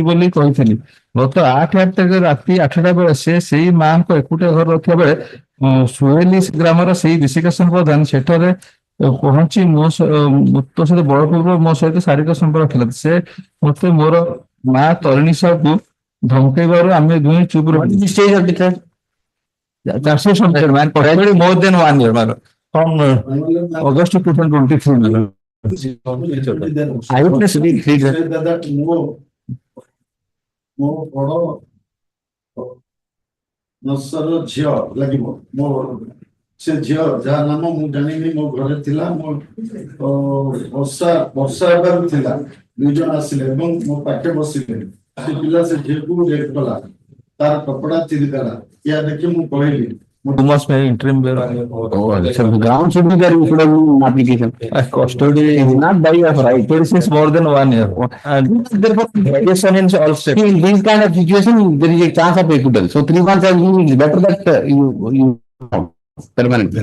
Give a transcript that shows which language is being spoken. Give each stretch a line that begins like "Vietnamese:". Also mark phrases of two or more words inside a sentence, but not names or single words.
Odia: ବୋଲି କହିଥିଲି ଗତ 8/8 ତାରିଖ ରାତି 8ଟା ବେଳେ ସେ ସେଇ ମାଙ୍କ ଏକୁଟିଆ ଘର ରଖିବା ବେଳେ ସୁହେଲି ଗ୍ରାମର ସେଇ ବିଶିକେଶନ ପ୍ରଧାନ ସେଠାରେ ପହଞ୍ଚି ମୋ ସହିତ ବଳପୂର୍ବକ ମୋ ସହିତ ଶାରୀରିକ ସମ୍ପର୍କ ରଖିଲା ସେ ମତେ ମୋର ମା ତରିଣୀ ସାହୁକୁ ଧମକେଇବାରୁ ଆମେ ଦୁହେଁ ଚୁପ ରହିଲୁ
English: more than 1 year from August 2023 eyewitness
Odia: ମୋ ବଡ ନସର ଝିଅ ଲାଗିବ ମୋ ସେ ଝିଅ ଯାହା ନାମ ମୁଁ ଜାଣିନି ମୋ ଘରେ ଥିଲା ମୋ ବର୍ଷା ହେବାକୁ ଥିଲା 2 ଜଣ ଆସିଲେ ଏବଂ ମୋ ପାଖେ ବସିଲେ ସେ ପିଲା ସେ ଝିଅକୁ ରେପ୍ କଲା ତାର କପଡା ଚିରିଦେଲା ଏହା ଦେଖି ମୁଁ କହିଲି
English: too much may interim So the ground should be there instead of application. custody is not by of right. It is more than 1 year. And therefore, variation in all steps. In this kind of situation, there is a chance of acquittal. So 3 months are better that you permanently.